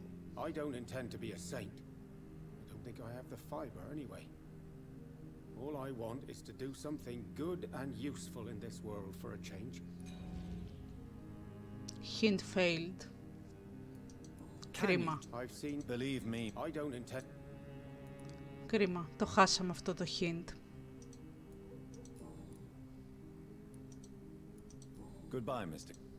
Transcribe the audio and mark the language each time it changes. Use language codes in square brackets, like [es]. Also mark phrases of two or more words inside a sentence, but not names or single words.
[en] I don't intend to be a saint. I don't think I have the fiber anyway. All I want is to do something good and useful in this world for a change. Hint failed. Κρίμα. I've seen. Believe me, I don't intend. [el] Κρίμα. Το χάσαμε αυτό το hint. [en] Goodbye, Mr.